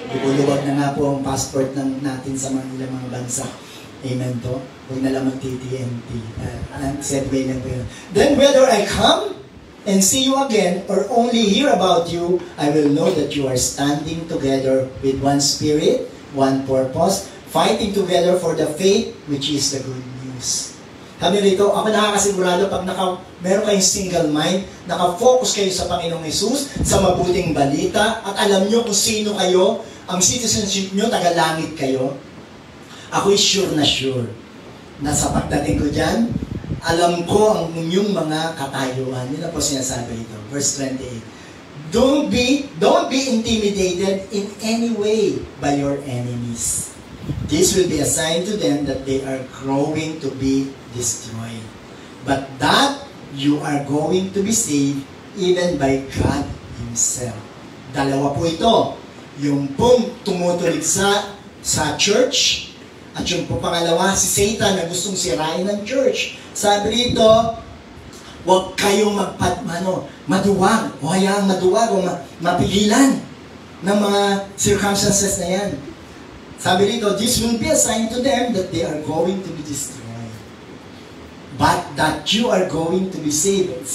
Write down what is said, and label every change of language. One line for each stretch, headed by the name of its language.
Filipino: Lubog na nga po ang passport natin sa mga ilang mga bansa. Amen po. Huwag na lang mag-TTNT. Segway lang po yun.
English: Then whether I come and see you again or only hear about you, I will know that you are standing together with one spirit, one purpose, fighting together for the faith which is the good news.
Filipino: Sabi rito, ako nakakasigurado pag meron kayong single mind, nakafocus kayo sa Panginoong Hesus, sa mabuting balita, at alam nyo kung sino kayo, ang citizenship nyo, taga-langit kayo, ako'y sure na sa pagdating ko dyan, alam ko ang inyong mga katayuan. Yun na po sinasabi rito. Verse 28.
English: Don't be intimidated in any way by your enemies. This will be a sign to them that they are growing to be destroyed. But that you are going to be saved even by God Himself.
Filipino: Dalawa po ito. Yung pong tumutulig sa church, at yung po pangalawa, si Satan na gustong sirain ng church. Sabi rito, huwag kayong maduwag, o hayaang maduwag, o mapigilan ng mga circumstances na yan. Sabi rito,
English: this will be a sign to them that they are going to be destroyed. But that you are going to be saved.